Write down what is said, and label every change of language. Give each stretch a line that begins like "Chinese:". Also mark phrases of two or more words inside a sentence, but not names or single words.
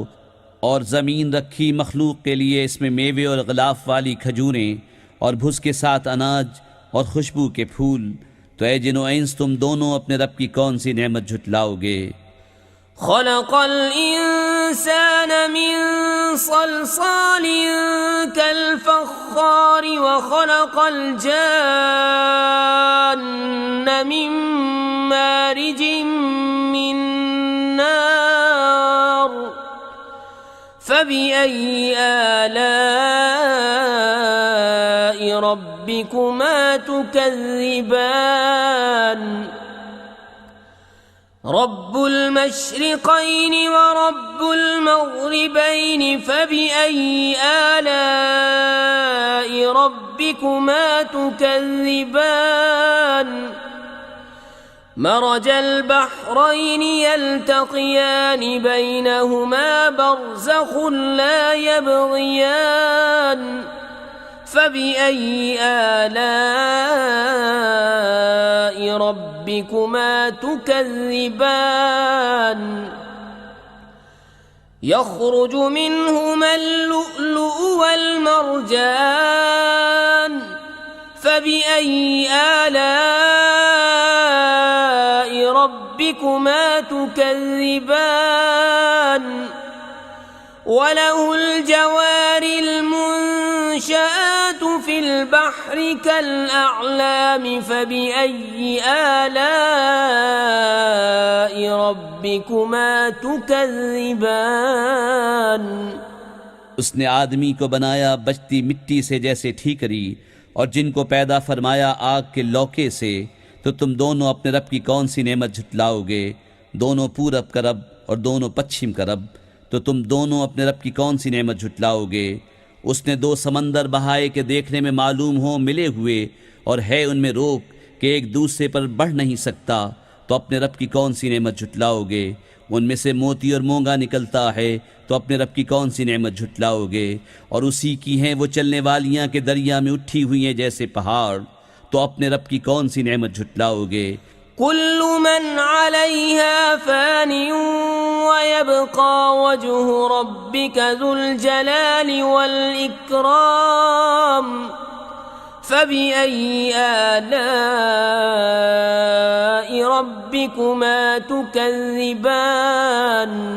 Hindi: और ज़मीन रखी मखलूक के लिए, इसमें मेवे और ग़िलाफ़ वाली खजूरें और भुस के साथ अनाज और खुशबू के फूल। तो ऐ जिन व इंस, तुम दोनों अपने रब की कौन सी नेमत झुटलाओगे।
Arabic: خلق الإنسان من صلصال كالفخار وخلق الجان من مارج من نار. فبأي آلاء ربكما تكذبان. رب المشرقين ورب المغربين فبأي آلاء ربكما تكذبان. مرج البحرين يلتقيان بينهما برزخ لا يبغيان. فبأي آلاء ربكما تكذبان. يخرج منهما اللؤلؤ والمرجان. فبأي آلاء ربكما تكذبان. وله الجوار المنشآت في البحر كالأعلام. فبأي آلاء ربكما تكذبان.
Hindi: उसने आदमी को बनाया बचती मिट्टी से जैसे ठीकरी, और जिनको पैदा फरमाया आग के लौके से। तो तुम दोनों अपने रब की कौन सी नेमत झुटलाओगे। दोनों पूरब का रब और दोनों पश्चिम का रब। तो तुम दोनों अपने रब की कौन सी नेमत झुटलाओगे। उसने दो समंदर बहाए के देखने में मालूम हो मिले हुए, और है उनमें रोक कि एक दूसरे पर बढ़ नहीं सकता। तो अपने रब की कौन सी नेमत झुटलाओगे। उनमें से मोती और मोंगा निकलता है, तो अपने रब की कौन सी नेमत झुटलाओगे। और उसी की हैं वो चलने वालियाँ के दरिया में उठी हुई हैं जैसे पहाड़। तो अपने रब की कौन सी नेमत झुटलाओगे।
Arabic: كل من عليها فان ويبقى وجه ربك ذو الجلال والإكرام. فبأي آلاء ربكما تكذبان.